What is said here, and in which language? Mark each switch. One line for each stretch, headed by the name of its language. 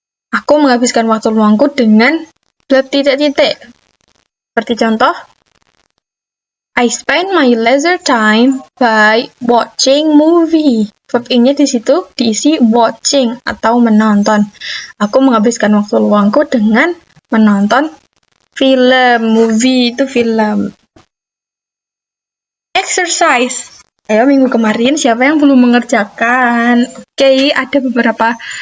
Indonesian: Aku menghabiskan waktu luangku dengan bla titik-titik. Seperti contoh,
English: I spend my leisure time by watching movie.
Indonesian: Verb ing-nya di situ diisi watching atau menonton. Aku menghabiskan waktu luangku dengan menonton film. Movie itu film. Exercise. Ayo, minggu kemarin siapa yang belum mengerjakan? Oke, ada beberapa